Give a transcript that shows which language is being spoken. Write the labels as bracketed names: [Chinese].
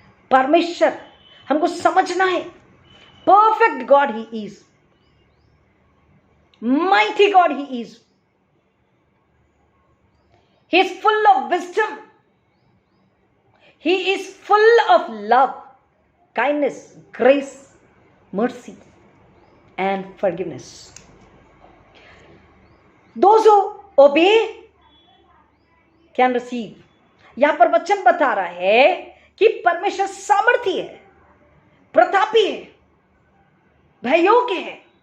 [Hindi] परमेश्वर हमको समझना है, [English] Perfect God he is, mighty God he is, he is full of wisdom, he is full of love, kindness, grace, mercy and forgiveness. Those who obey can receive. [Hindi] यहां पर वचन बता रहा है कि परमेश्वर सामर्थी है, प्रतापी है, भययोग्य है।